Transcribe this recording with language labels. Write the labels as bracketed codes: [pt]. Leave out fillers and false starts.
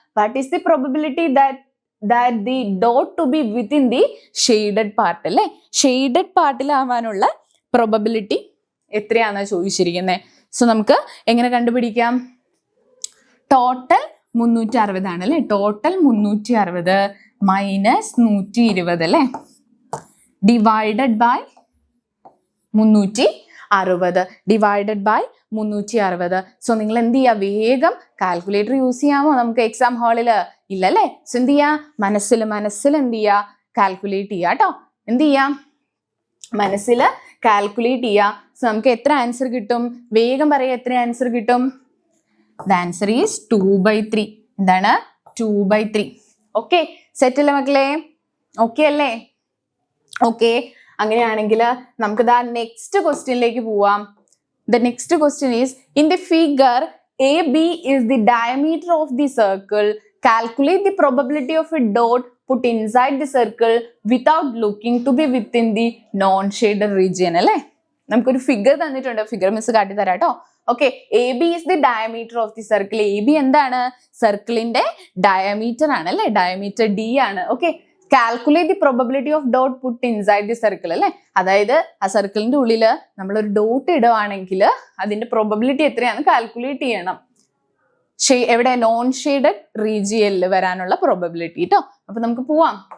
[en] what is the probability that the dot to be within the shaded part [ml] അല്ലേ? Shaded പാർട്ടിലാവാനുള്ള probability എത്രയാണെന്ന് ചോദിച്ചിരിക്കുന്നത്. So നമുക്ക് എങ്ങനെ കണ്ടുപിടിക്കാം? ടോട്ടൽ 360 ആണ് അല്ലേ? [en] total 360 minus 120 [ml] അല്ലേ? [en] Divided by 360. Divided by 360. [ml] So നിങ്ങൾ എന്ത് ചെയ്യുക? വേഗം കാൽക്കുലേറ്റർ യൂസ് ചെയ്യാമോ? നമുക്ക് എക്സാം ഹാളിൽ ഇല്ലല്ലേ? സോ എന്ത് ചെയ്യാ? മനസ്സിൽ എന്ത് ചെയ്യാ? കാൽക്കുലേറ്റ് ചെയ്യാ കേട്ടോ. എന്ത് ചെയ്യാം? മനസ്സിൽ കാൽക്കുലേറ്റ് ചെയ്യാ. സോ നമുക്ക് എത്ര ആൻസർ കിട്ടും? വേഗം പറയാം, എത്ര ആൻസർ കിട്ടും? [en] the answer is [ml] 2/3. എന്താണ്? 2/3. ഓക്കെ, സെറ്റ് അല്ലേ മക്കളെ? ഓക്കെ അല്ലേ? ഓക്കെ, അങ്ങനെയാണെങ്കിൽ നമുക്ക് ദാ നെക്സ്റ്റ് ക്വസ്റ്റ്യനിലേക്ക് പോവാം. [en] The next question is, in the figure AB is the diameter of the circle. Calculate the probability of a dot put inside the circle without looking to be within the non-shaded region [ml] അല്ലേ? നമുക്കൊരു figure തന്നിട്ടുണ്ട്. Figure miss കാട്ടി തരാം കേട്ടോ. Okay, [en] AB is the diameter of the circle. [ml] AB എന്താണ്? സർക്കിളിന്റെ diameter ആണ് അല്ലെ? ഡയമീറ്റർ D ആണ്. [en] okay, calculate the probability of dot put inside the circle [ml] അല്ലെ? അതായത് ആ സർക്കിളിന്റെ ഉള്ളിൽ നമ്മളൊരു ഡോട്ട് ഇടുവാണെങ്കിൽ അതിന്റെ പ്രോബബിലിറ്റി എത്രയാണെന്ന് കാൽക്കുലേറ്റ് ചെയ്യണം. എവിടെ? നോൺ ഷെയ്ഡഡ് റീജിയനിൽ വരാനുള്ള പ്രോബബിലിറ്റി കേട്ടോ. അപ്പൊ നമുക്ക് പോവാം.